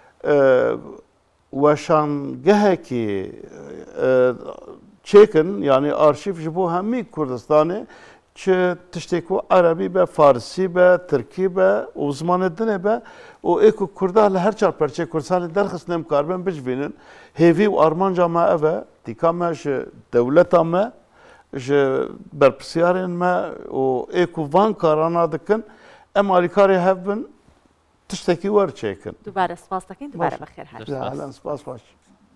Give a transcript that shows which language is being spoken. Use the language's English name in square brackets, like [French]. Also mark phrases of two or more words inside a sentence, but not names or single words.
[Kurdish] weşangehekî çêkin yani arşîv ji bo hemî Kurdistanê çi tiştê ku Erebî be Farsî be Tirkî be û zimanê dinê be û ê ku Kurda li her çar perçê Kurdistanê derxistin em karibin bicivînin hêvî û armanca me ev e dîka me ji dewleta me ji berpirsiyarên me û ê ku van karana dikin em alîkarê hev bin tiştekî werçêkin [Central Kurdish] دووبارە سپاس دەکەین دووبارە بەخێر هات [Kurdish] spas baş